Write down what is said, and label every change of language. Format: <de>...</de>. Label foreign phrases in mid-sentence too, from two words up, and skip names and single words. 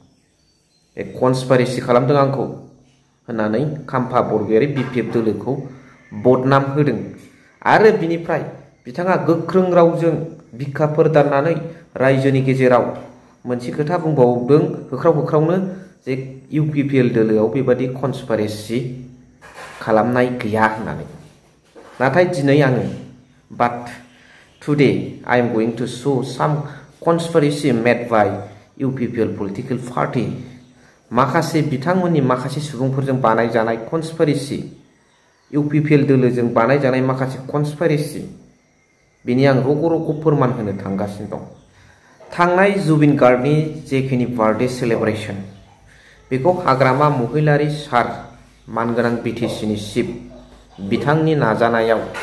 <brx>कनस्पाइरेसि खालामदों आंखौ होननानै काम्फा बरगयारि बिपिएफ दोलोखौ बदनाम होदों आरो बिनिफ्राय बिथाङा गोख्रों रावजों बिखाफोर दाननानै रायजोनि गेजेराव मोनसे खोथा बुंबावदों होख्राव-होख्रावनो जे इउपिपिएल दोलोआव बेबादि कनस्पाइरेसि खालामनाय गैया होननानै नाथाय दिनै आङो बाट</brx> <en>today I am going to show some conspiracy made by UPPL political party</en> <brx>माखासे बिथांमोननि माखासे सुबुंफोरजों बानायजानाय कनस्पाइरेसि इउपिपिएल दोलोजों बानायजानाय माखासे कनस्पाइरेसि बिनि आं रग' फोरमान होनो थांगासिनो दं थांनाय जुबिन गार्गनि जेखिनि</brx> <en>birthday celebration</en> <brx>बेखौ हाग्रामा महिलारि सार मानगोनां बिटिसिनि चिफ बिथांनि नाजानायाव</brx>